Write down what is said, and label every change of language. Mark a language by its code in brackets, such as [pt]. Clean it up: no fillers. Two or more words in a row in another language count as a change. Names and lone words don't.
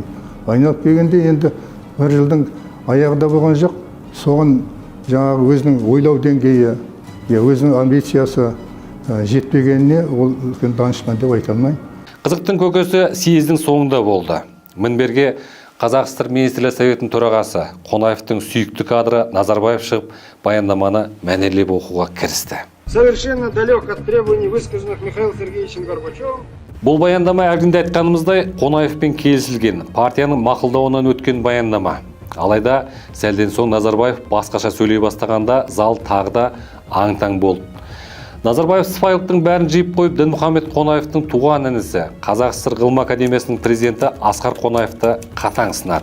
[kk] Айналып келгенде енді бір жылдың аяғында болған жоқ, соған жаңағы өзінің ойлау деңгейі, өзінің амбициясы жетпегеніне ол данышпан деп айта алмаймын. Қызықтың көкесі съездің соңында болды. Мінберге Қазақ ССР Министрлер Советінің төрағасы Қонаевтың сүйікті кадры Назарбаев шығып, баяндаманы мәнерлеп оқуға кірісті. [ru] Совершенно далек от требований, высказанных Михаилом Сергеевичем Горбачевым. [kk] Бұл баяндама әлгінде айтқанымыздай Қонаевпен келісілген, партияның мақұлдауынан өткен баяндама. Алайда сәлден соң Назарбаев басқаша сөйлей бастағанда зал тағы да аң-таң болды. Назарбаев сыпайылықтың бәрін жиып қойып, Дінмұхамед Қонаевтың туған інісі, Қазақ ССР Ғылым Академиясының президенті Асқар Қонаевты қатаң сынады.